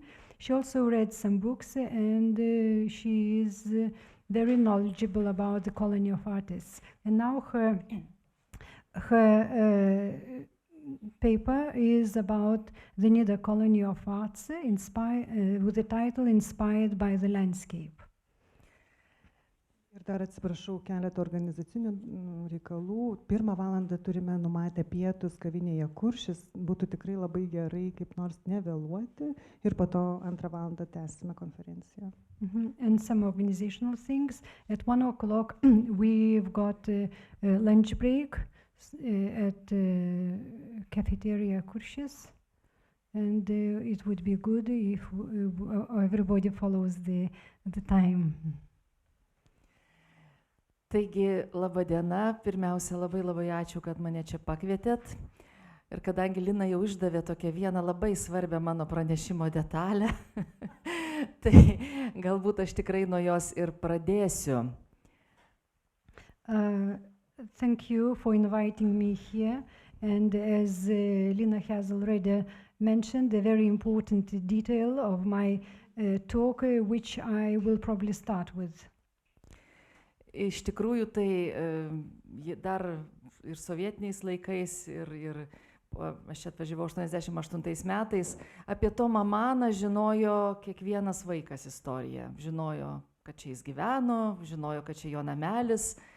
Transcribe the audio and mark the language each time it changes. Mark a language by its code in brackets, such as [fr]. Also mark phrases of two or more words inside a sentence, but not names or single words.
[en] She also read some books, and she is very knowledgeable about the colony of artists. And now her paper is about the Nida colony of arts, with the title Inspired by the Landscape. [lt] Ir dar atsiprašau, keletą organizacinių reikalų. 1 valandą turime numatę pietus kavinėje Kuršis. Būtų tikrai labai gerai kaip nors nevėluoti. Ir po to 2 valandą tęsime konferenciją. [en] And some organizational things. At 1 o'clock we've got a lunch break at cafeteria Kuršis. And it would be good if everybody follows the time. [lt] Taigi, laba diena. Pirmiausia, labai ačiū, kad mane čia pakvietėt. Ir kadangi Lina jau išdavė tokią vieną labai svarbią mano pranešimo detalę, tai galbūt aš tikrai nuo jos ir pradėsiu. [en] Thank you for inviting me here. And as Lina has already mentioned, a very important detail of my talk, which I will probably start with. [lt] Iš tikrųjų, tai dar ir sovietiniais laikais, ir aš čia atvažiavau 88 metais, apie Tomą Maną žinojo kiekvienas vaikas istoriją. Žinojo, kad čia jis gyveno, žinojo, kad čia jo namelis.